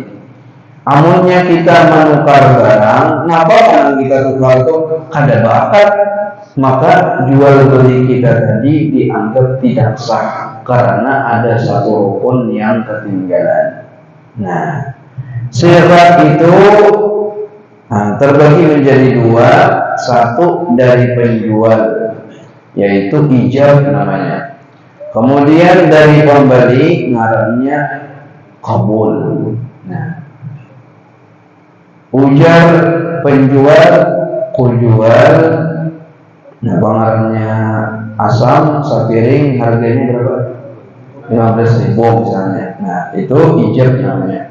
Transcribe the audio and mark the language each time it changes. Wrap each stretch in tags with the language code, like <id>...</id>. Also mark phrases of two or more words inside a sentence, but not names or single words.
<bjn>Amunnya kita menukar barang, kenapa yang kita tukar itu ada ba'akad, maka jual beli kita tadi dianggap tidak sah karena ada satu rukun yang ketinggalan. Nah, sigat itu terbagi menjadi dua. Satu dari penjual, yaitu ijab namanya. Kemudian dari pembeli ngarannya kabul. Nah, ujar penjual kujual, nah pengarannya asam sapiring, harganya berapa? 15.000 misalnya. Nah, itu ijab namanya.</bjn>